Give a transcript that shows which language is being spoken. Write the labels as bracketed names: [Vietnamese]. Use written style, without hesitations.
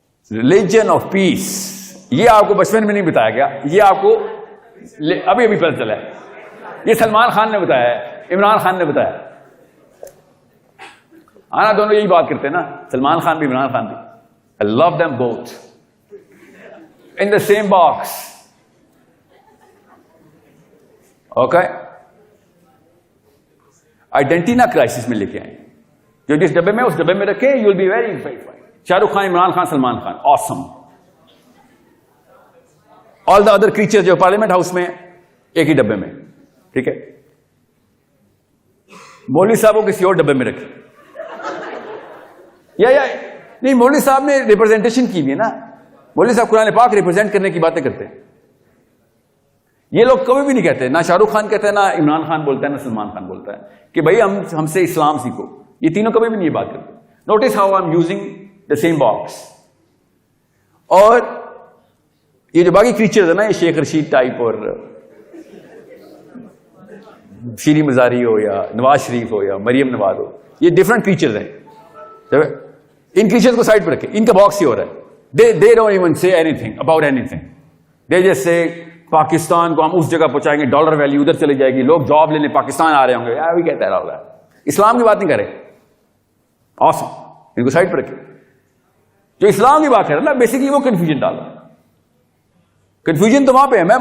[Urdu] Religion of peace, یہ آپ کو بچپن میں نہیں بتایا گیا, یہ آپ کو ابھی پتہ چلا ہے. یہ سلمان خان نے بتایا ہے, عمران خان نے بتایا. آنا دونوں یہی بات کرتے ہیں نا, سلمان خان بھی عمران خان بھی. [English] I love them both in the same box. Okay. [Urdu] Identity نہ کرائسس میں لے کے آئیں. جو جس ڈبے میں اس ڈبے میں رکھیں, [English] You will be very fine. [Urdu] Shah Rukh Khan, Imran Khan, Salman Khan, Assam. [English] all the other creature [Urdu] جو پارلیمنٹ ہاؤس میں ایک ہی ڈبے میں, ٹھیک ہے. مولوی صاحب کو کسی اور ڈبے میں رکھیں. یا نہیں, مولوی صاحب نے ریپرزینٹیشن کی بھی ہے نا. مولوی صاحب قرآن پاک ریپرزینٹ کرنے کی باتیں کرتے ہیں. یہ لوگ کبھی بھی نہیں کہتے, نہ شاہ رخ خان کہتا ہے, نہ عمران خان بولتا ہے, نہ سلمان خان بولتا ہے کہ بھائی ہم سے اسلام سیکھو. یہ تینوں کبھی بھی نہیں یہ بات کرتے. [English] Notice how I am using the same box. [Urdu] اور یہ جو باقی کریچرز ہیں نا, یہ شیخ رشید ٹائپ اور شیریں مزاری ہو یا نواز شریف ہو یا مریم نواز ہو, یہ ڈفرنٹ کریچرز ہیں. ان کریچرز کو سائڈ پہ رکھیں. ان کا باکس ہی ہو رہا ہے. [English] they don't even say anything about anything. They just say [Urdu] Pakistan کو ہم اس جگہ پہنچائیں گے, ڈالر ویلیو ادھر چلی جائے گی, لوگ جاب لینے پاکستان آ رہے ہوں گے. بھی کہتا ہے اسلام کی بات نہیں کرے. awesome. ان کو سائڈ پہ رکھیں. جو اسلام کی بات کر رہا ہے نا, بیسکلی وہ کنفیوژن ڈال رہا ہے. کنفیوژن تو وہاں پہ ہے.